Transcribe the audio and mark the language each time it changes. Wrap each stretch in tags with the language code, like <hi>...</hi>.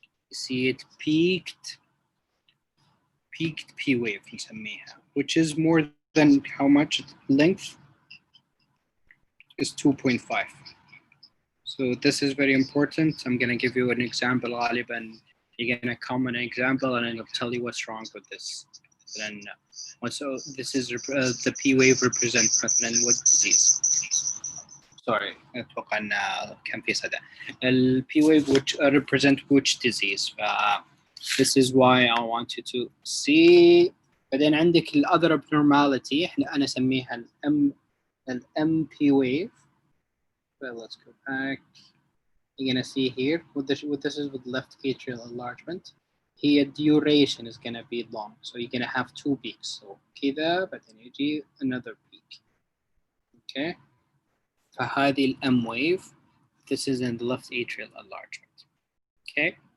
<en>You see it peaked P wave</en> <ar>نسميها,</ar> <en>which is more than how much length is 2.5. So this is very important. I'm going to give you an example,</en> <ar>غالبا</ar> <en>you're going to come an example and I'll tell you what's wrong with this. Then so this is the P wave represents</en> <ar>مثلا</ar> <en>what disease. sorry</en> <ar>اتوقع ان كان في صدى.</ar> <en>ال P wave which represent which disease. This is why I want you to see.</en> <ar>بعدين عندك ال other abnormality انا اسميها ال MP wave.</ar> <en>Well, let's go back. You're gonna see here what this is with left atrial enlargement. Here duration is gonna be long, so you're gonna have 2 peaks.</en> <ar>So كذا بعدين يجي another peak.</ar> <en>Okay.</en> <ar>فهذه ال</ar> <en>M wave. This is in the left atrial enlargement. Okay.</en>